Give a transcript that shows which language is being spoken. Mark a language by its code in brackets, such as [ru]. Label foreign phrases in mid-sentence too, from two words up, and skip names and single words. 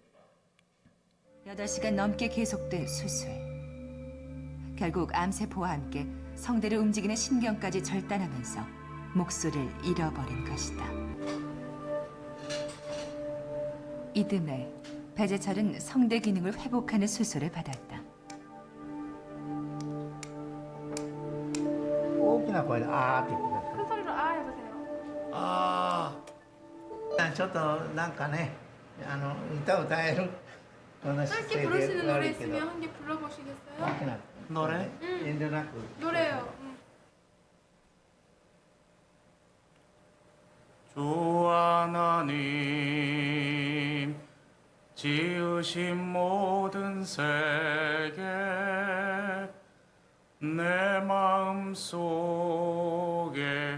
[ko] 8시간 넘게 계속된 수술. 결국 암세포와 함께 성대를 움직이는 신경까지 절단하면서 목소리를 잃어버린 것이다. 이듬해 배재철은 성대 기능을 회복하는 수술을 받았다. [ja] 大きな声であーって言ってください。 [ko] 큰 소리로 아 해보세요. [ja] ちょっとなんかね、歌を歌えるこの姿 [ko] 짧게 [ja] 勢 [ko] 부르시는 [ja] で [ko] 노래 [ja] 悪いけど [ko] 있으면 한 개 불러보시겠어요? [ja] 大きな [ko] 노래? [ja] 遠慮なく [ko] 노래요. 주 하나님 지으신 모든 세계 내 마음속에